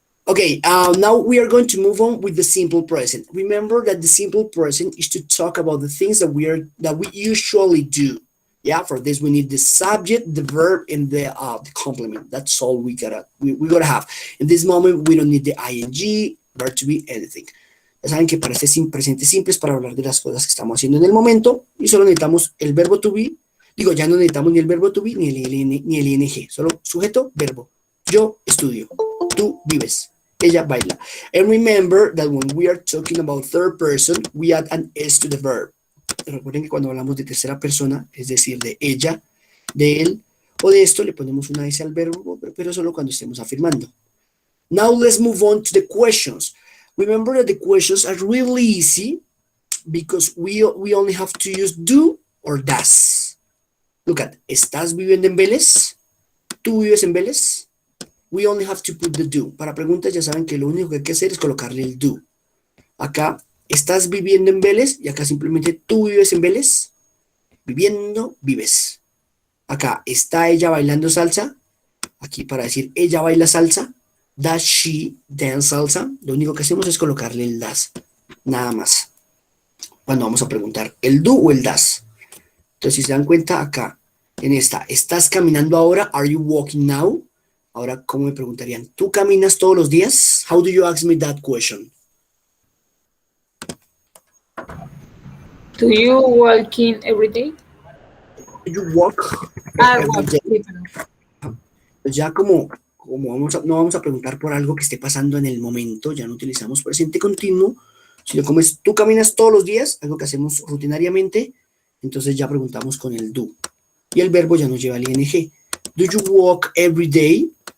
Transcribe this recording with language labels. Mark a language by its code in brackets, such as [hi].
[en] Okay, now we are going to move on with the simple present. Remember that the simple present is to talk about the things that we usually do. Yeah, for this we need the subject, the verb, and the complement. That's all we gotta have. In this moment, we don't need the ing, verb to be, anything. [es] Ya saben que para este presente simple es para hablar de las cosas que estamos haciendo en el momento y solo necesitamos el verbo to be. Digo, ya no necesitamos ni el verbo to be ni el ing, solo sujeto, verbo. Yo estudio, tú vives. Ella baila. [en] And remember that when we are talking about third person, we add an S to the verb. [es] Recuerden que cuando hablamos de tercera persona, es decir, de ella, de él o de esto, le ponemos una S al verbo, pero solo cuando estemos afirmando. [en] Now let's move on to the questions. Remember that the questions are really easy because we only have to use do or does. Look at, [es] ¿estás viviendo en Vélez? ¿Tú vives en Vélez? [en] We only have to put the do. [es] Para preguntas ya saben que lo único que hay que hacer es colocarle el do. Acá, ¿estás viviendo en Vélez? Y acá simplemente, ¿tú vives en Vélez? Viviendo, vives. Acá, ¿está ella bailando salsa? Aquí para decir, ¿ella baila salsa? [en] Does she dance salsa? [es] Lo único que hacemos es colocarle el does. Nada más. Cuando vamos a preguntar, ¿el do o el does? Entonces, si se dan cuenta, acá, en esta, ¿estás caminando ahora? [en] Are you walking now? [es] Ahora, ¿cómo me preguntarían? ¿Tú caminas todos los días? [en] How do you ask me that question? Do you walking every day? Do you walk every Walk, day? [es] sí, perdón. Pues ya como no vamos a preguntar por algo que esté pasando en el momento, ya no utilizamos presente continuo, sino como es tú caminas todos los días, algo que hacemos rutinariamente, entonces ya preguntamos con el do. Y el verbo ya nos lleva al ing. [en] Do you walk every day?